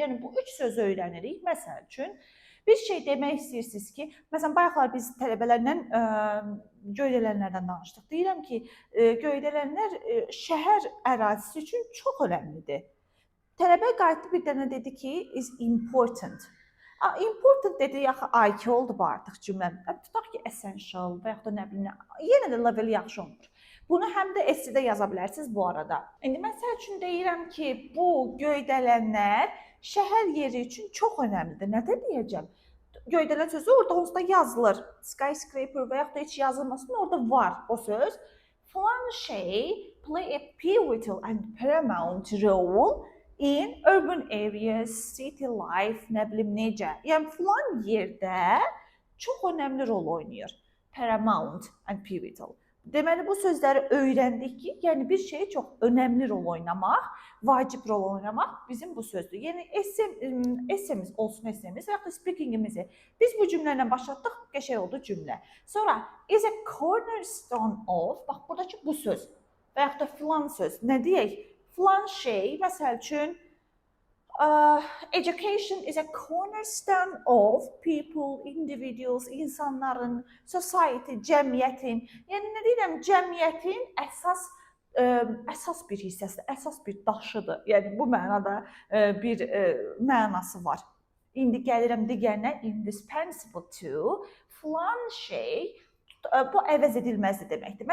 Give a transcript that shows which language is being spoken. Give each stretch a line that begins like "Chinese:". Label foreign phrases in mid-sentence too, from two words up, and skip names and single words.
Azerbaijani: Yəni, bu üç sözü öyrənirik. Məsəl üçün, bir şey demək istəyirsiniz ki, məsələn, bayaqlar biz tələbələrlə göydələnlərdən danışdıq. Deyirəm ki, göydələnlər şəhər ərazisi üçün çox önəmlidir. Tələbə qayıtdı bir dənə dedi ki,
English: is important.
Azerbaijani: Important dedi, yaxı IQ oldu bu artıq cümlə. Tutaq ki, essential və yaxud da nə bilim, yenə də level yaxşı olmur. Bunu həm də essaydə yaza bilərsiniz bu arada. İndi məsəl üçün deyirəm ki, bu göydələnlər şəhər yeri üçün çox önəmlidir. Nədə deyəcəm? Göydələn sözü orada onsuz da yazılır. Skyscraper və yaxud da heç yazılmasın, orada var o söz. Falan şey
English: play a pivotal and paramount role in urban areas, city life,
Azerbaijani: nə bilim necə. Yəni falan yerdə çox önəmli rol oynayır.
English: Paramount and pivotal.
Azerbaijani: Deməli, bu sözləri öyrəndik ki, yəni bir şeyə çox önəmli rol oynamaq, vacib rol oynamaq bizim bu sözdür. Yəni, essemiz olsun essemiz və yaxud da speakingimizi biz bu cümlə ilə başlatdıq, qəşəng oldu cümlə. Sonra,
English: is a cornerstone of,
Azerbaijani: bax, buradakı bu söz və yaxud da filan söz, nə deyək? Filan şey, məsəl üçün,
English: education is a cornerstone of people, individuals,
Azerbaijani: insanların, society, cəmiyyətin, yəni nə deyirəm, cəmiyyətin əsas bir hissəsidir, əsas bir daşıdır. Yəni bu mənada bir mənası var. İndi gəlirəm digərinə,
English: indispensable to,
Azerbaijani: filan şey, bu əvəz edilməzdir deməkdir.